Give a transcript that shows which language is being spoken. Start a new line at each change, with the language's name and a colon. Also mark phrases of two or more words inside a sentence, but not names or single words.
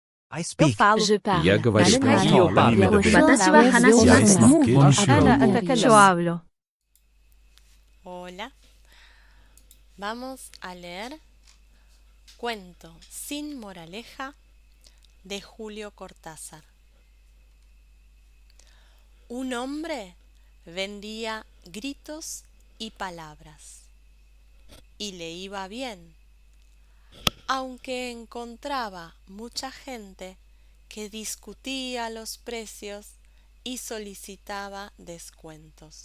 English: I
Portuguese: Eu
English: speak.
Portuguese: falo.
French: Je parle.
Russian: Я говорю. Я говорю.
Japanese: 私は話します.
Spanish: Yo hablo. Hola. Vamos a leer Cuento sin moraleja de Julio Cortázar. Un hombre vendía gritos y palabras, y le iba bien, aunque encontraba mucha gente que discutía los precios y solicitaba descuentos.